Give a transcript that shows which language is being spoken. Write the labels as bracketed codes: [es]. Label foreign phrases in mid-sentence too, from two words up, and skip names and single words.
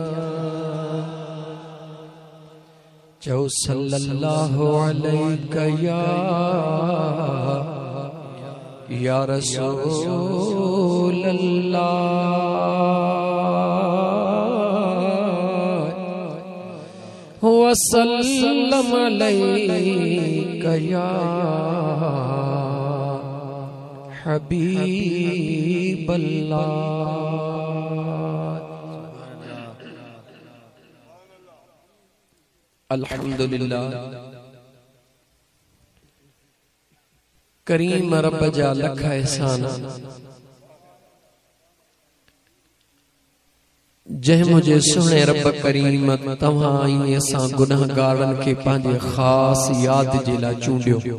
[ar] चौ صلى الله عليه يا رسول الله وسلم عليك يا حبيب الله. [sd] अल्हम्दुलिल्लाह करीम रब जा लख एहसान जंहिं मुझे सुहिणे रब करीम तव्हां ऐं असां गुनाहगारनि खे पंहिंजे ख़ास याद जे लाइ चूंडियो।